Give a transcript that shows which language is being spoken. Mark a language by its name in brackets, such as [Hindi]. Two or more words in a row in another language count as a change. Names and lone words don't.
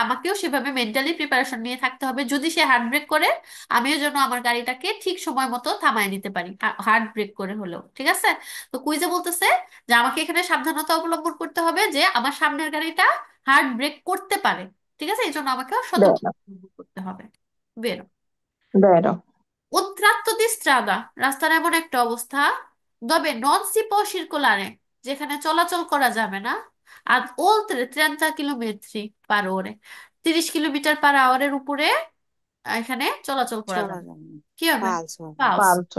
[Bangla] আমাকেও সেভাবে মেন্টালি প্রিপারেশন নিয়ে থাকতে হবে, যদি সে [English] hard brake [Bangla] করে আমিও যেন আমার গাড়িটাকে ঠিক সময় মতো থামায় নিতে পারি, [English] hard brake [Bangla] করে হলেও, ঠিক আছে? তো কুইজে বলতেছে যে আমাকে এখানে সাবধানতা অবলম্বন করতে হবে যে আমার সামনের গাড়িটা [English] hard brake [Bangla] করতে পারে, ঠিক আছে? এই জন্য আমাকেও সতর্ক [Italian] vero, [Bangla] অবলম্বন করতে হবে। বেরো। [Italian] vero, Un tratto di strada, [Bangla] রাস্তার এমন একটা অবস্থা, [Italian] dove non si può circolare, [Bangla] যেখানে চলাচল করা যাবে না, আর oltre 30 কিলোমিটার পার ওরে, 30 কিলোমিটার পার আওয়ারের উপরে এখানে চলাচল করা চলা যাবে। যাবে না। কি হবে? ফালস হবে। [Italian] পালস। falso,